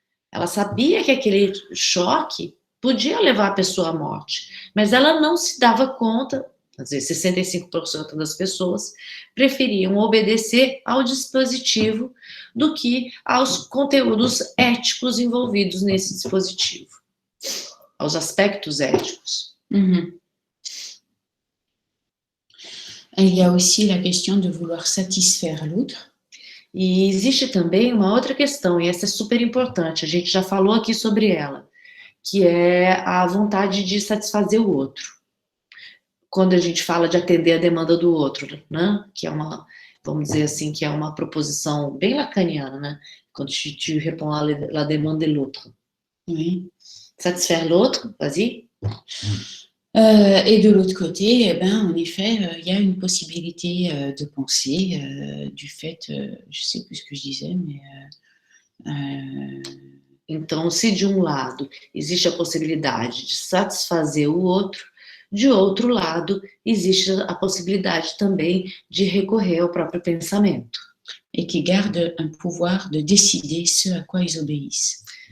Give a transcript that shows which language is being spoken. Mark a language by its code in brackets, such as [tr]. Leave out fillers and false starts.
[pt] Ela sabia que aquele choque podia levar a pessoa à morte, mas ela não se dava conta, às vezes 65% das pessoas preferiam obedecer ao dispositivo do que aos conteúdos éticos envolvidos nesse dispositivo, aos aspectos éticos. Mm-hmm. [fr] Il y a aussi la question de vouloir satisfaire l'autre. [pt] E existe também uma outra questão, e essa é super importante, a gente já falou aqui sobre ela, que é a vontade de satisfazer o outro. Quando a gente fala de atender a demanda do outro, né? Que é uma, vamos dizer assim, que é uma proposição bem lacaniana, né? [fr] Quando tu réponds à la demande de l'autre. Oui. Satisfaire l'autre, vas-y. Et de l'autre côté, en effet, il y a une possibilité de penser du fait, je sais plus ce que je disais, mais... [pt] Então, se de um lado existe a possibilidade de satisfazer o outro, de outro lado existe a possibilidade também de recorrer ao próprio pensamento. [fr] Et qui garde un pouvoir de décider ce à quoi ils obéissent.